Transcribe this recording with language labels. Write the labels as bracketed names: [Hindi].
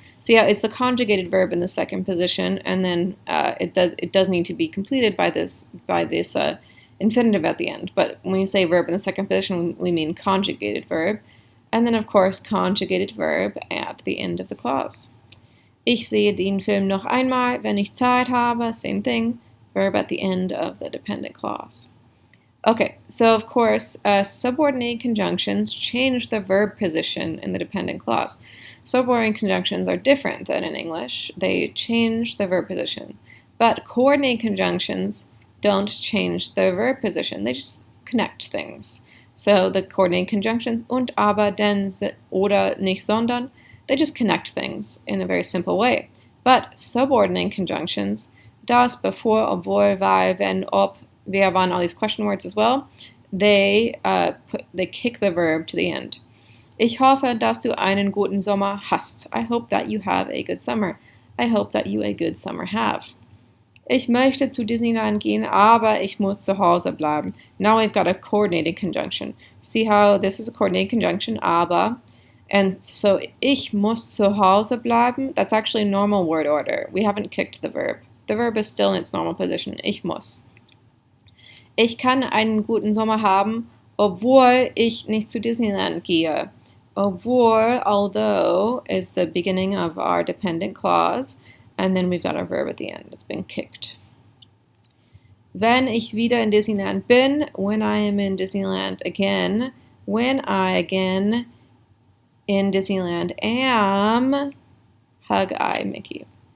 [English] See how it's the conjugated verb in the second position, and then it does need to be completed by this infinitive at the end. But when you say verb in the second position, we mean conjugated verb. And then, of course, conjugated verb at the end of the clause. [German] Ich sehe den Film noch einmal, wenn ich Zeit habe. [English] Same thing, verb at the end of the dependent clause. Okay, so of course, subordinate conjunctions change the verb position in the dependent clause. Subordinate conjunctions are different than in English. They change the verb position. But coordinate conjunctions don't change the verb position. They just connect things. So the coordinate conjunctions, und, aber, denn, oder, nicht, sondern, they just connect things in a very simple way. But subordinate conjunctions, das, bevor, obwohl, weil, wenn, ob, wer, wann, all these question words as well, they kick the verb to the end. [German] Ich hoffe, dass du einen guten Sommer hast. [English] I hope that you have a good summer. I hope that you a good summer have. [German] Ich möchte zu Disneyland gehen, aber ich muss zu Hause bleiben. [English] Now we've got a coordinated conjunction. See how this is a coordinated conjunction, aber. And so, [German] ich muss zu Hause bleiben, [English] that's actually normal word order. We haven't kicked the verb. The verb is still in its normal position. [German] Ich muss. Ich kann einen guten Sommer haben, obwohl ich nicht zu Disneyland gehe. [English] Obwohl, although, is the beginning of our dependent clause, and then we've got our verb at the end. It's been kicked. [German] Wenn ich wieder in Disneyland bin, [English] when I am in Disneyland again, when I again in Disneyland am, hug I Mickey.